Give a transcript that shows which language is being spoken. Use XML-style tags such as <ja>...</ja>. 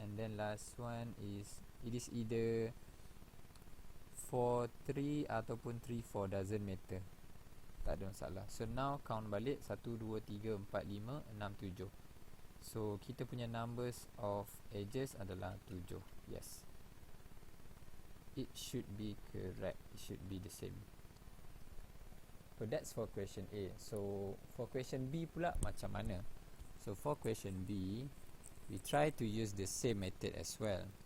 <en>And then last one is, it is either 4, 3</en> <ms>ataupun</ms> <en>3, 4, doesn't matter.</en> <ms>Tak ada masalah.</ms> <en>So now count</en> <ms>balik 1, 2, 3, 4, 5, 6, 7. So kita punya</ms> <en>numbers of edges</en> <ms>adalah 7.</ms> <en>Yes, it should be correct. It should be the same. So that's for question A. So for question B</en> <ms>pula macam mana?</ms> <en>So for question B, we try to use the same method as well.</en>